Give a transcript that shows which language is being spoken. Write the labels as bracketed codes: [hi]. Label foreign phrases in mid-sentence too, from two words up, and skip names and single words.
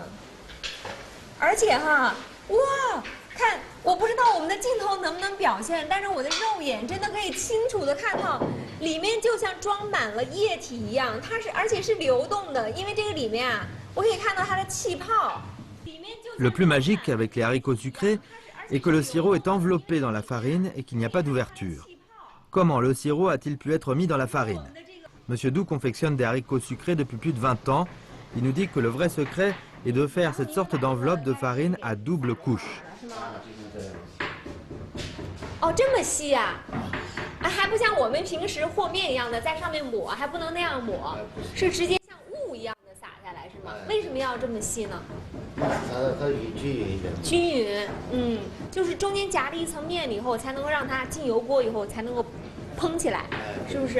[zh] 而且哈，哇，看，我不知道我们的镜头能不能表现，但是我的肉眼真的可以清楚的看到，里面就像装满了液体一样，而且是流动的，因为这个里面啊，我可以看到它的气泡。 [fr] Le plus magique avec les haricots sucrés est que le sirop est enveloppé dans la farine et qu'il n'y a pas d'ouverture. Comment le sirop a-t-il pu être mis dans la farine? Monsieur Doux confectionne des haricots sucrés depuis plus de 20 ans. Il nous dit que le vrai secret est de faire cette sorte d'enveloppe de farine à double couche. [zh] 哦，这么细呀！啊，还不像我们平时和面一样的在上面抹，还不能那样抹，是直接像雾一样的撒下来，是吗？为什么要这么细呢？它均匀一点。均匀，就是中间夹了一层面以后，才能够让它进油锅以后才能够蓬起来，是不是？